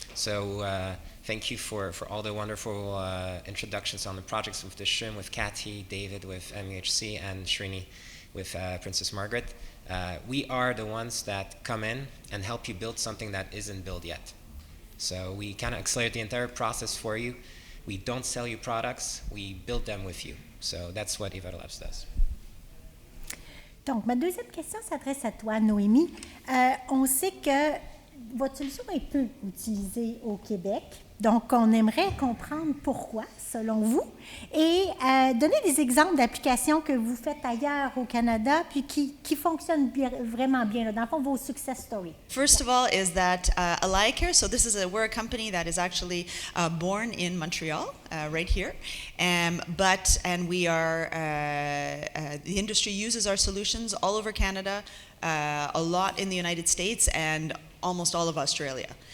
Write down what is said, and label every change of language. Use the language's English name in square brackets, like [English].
[English] So thank you for all the wonderful introductions on the projects with the SHIM, with Kathy, David with MUHC, and Srini with Princess Margaret. We are the ones that come in and help you build something that isn't built yet. So we kind of accelerate the entire process for you. We don't sell you products, we build them with you. So that's what Evado Labs does. [French] Donc, ma deuxième question s'adresse à toi, Noémie. On sait que votre solution est peu utilisée au Québec. Donc, on aimerait comprendre pourquoi, selon vous, et donner des exemples d'applications que vous faites ailleurs au Canada, puis qui fonctionnent vraiment bien, là, dans le fond, vos [English] success stories. First of all is that Alaya Care, so we're a company that is actually born in Montreal, right here, and we are, the industry uses our solutions all over Canada, a lot in the United States, and almost all of Australia.